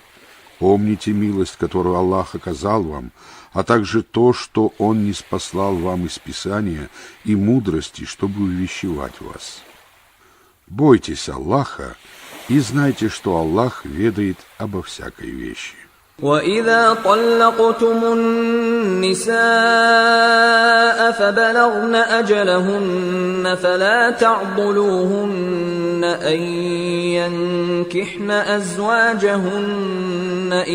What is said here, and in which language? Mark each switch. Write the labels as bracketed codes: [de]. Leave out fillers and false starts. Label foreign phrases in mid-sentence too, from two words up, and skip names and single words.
[ru] Помните милость, которую Аллах оказал вам, а также то, что Он ниспослал вам из Писания и мудрости, чтобы увещевать вас. Бойтесь Аллаха и знайте, что Аллах ведает обо всякой вещи. [ar] وَإِذَا طَلَّقْتُمُ النِّسَاءَ فَبَلَغْنَ أَجَلَهُنَّ فَلَا تَعْضُلُوهُنَّ أَن يَنكِحْنَ أَزْوَاجَهُنَّ